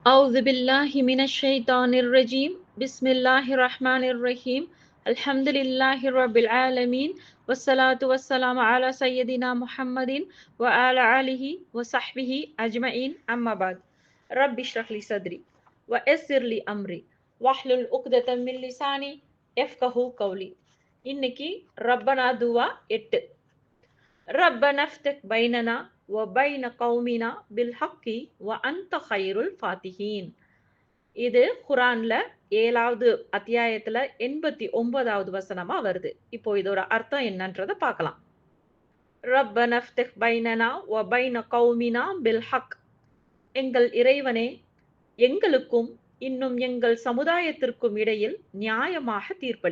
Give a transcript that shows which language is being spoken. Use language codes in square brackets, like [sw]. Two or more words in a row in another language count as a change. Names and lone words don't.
[ar] أعوذ بالله من الشيطان الرجيم بسم الله الرحمن الرحيم الحمد لله رب العالمين والصلاة والسلام على سيدنا محمد وعلى آله وصحبه أجمعين أما بعد رب اشرح لي صدري ويسر لي أمري واحلل عقدة من لساني يفقهوا قولي [ta] இன்னைக்கு ரப்பனா துவா 8 [ar] ربنا افتح بيننا وبين قومنا بالحق وأنت خير الفاتحين. [ta] இது குரான்ல 7வது அத்தியாயத்துல 89வது வசனமா வருது. இப்போ இதோட அர்த்தம் என்னன்றத பார்க்கலாம். [ar] ربنا افتح بيننا وبين قومنا بالحق. [ta] எங்கள் இறைவனே, எங்களுக்கும் இன்னும் எங்கள் சமுதாயத்திற்கும் இடையில் நியாயமாக தீர்ப்பளி.